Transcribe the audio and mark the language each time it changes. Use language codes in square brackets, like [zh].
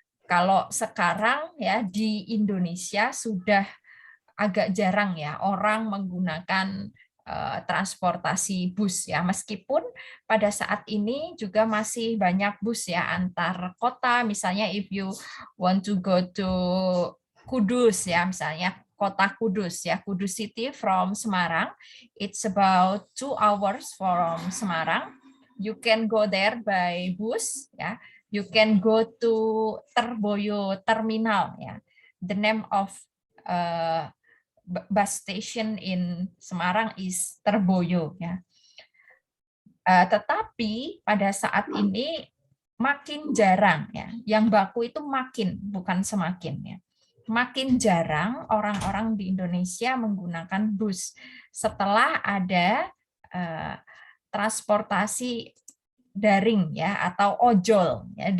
[id] Kalau sekarang ya di Indonesia sudah agak jarang ya orang menggunakan transportasi bus ya, meskipun pada saat ini juga masih banyak bus ya antar kota, misalnya [en] if you want to go to Kudus [id] ya, misalnya kota Kudus ya, [en] Kudus City from Semarang, [id] it's about 2 hours from Semarang. [en] You can go there by bus ya. You can go to Terboyo Terminal ya. The name of bus station in Semarang is Terboyo ya. [id] Tetapi pada saat ini makin jarang ya. Yang baku itu makin, bukan semakin ya. Makin jarang orang-orang di Indonesia menggunakan bus setelah ada transportasi daring ya atau ojol ya.